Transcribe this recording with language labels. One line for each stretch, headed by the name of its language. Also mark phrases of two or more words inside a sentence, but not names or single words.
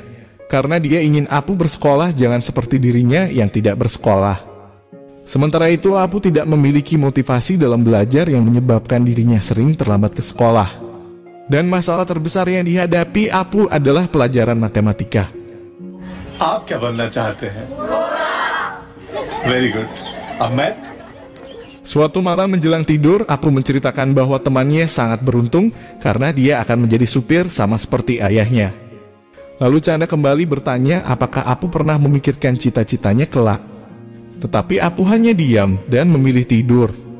Indonesian: Karena dia ingin Apu bersekolah jangan seperti dirinya yang tidak bersekolah. Sementara itu Apu tidak memiliki motivasi dalam belajar yang menyebabkan dirinya sering terlambat ke sekolah. Dan masalah terbesar yang dihadapi Apu adalah pelajaran matematika.
Hindi: आप क्या बनना चाहते हैं?
English: Very good.
Hindi: अब मैं?
Indonesian: Suatu malam menjelang tidur, Apu menceritakan bahwa temannya sangat beruntung karena dia akan menjadi supir sama seperti ayahnya. Lalu Chanda kembali bertanya apakah Apu pernah memikirkan cita-citanya kelak. Tetapi Apu hanya diam dan memilih tidur.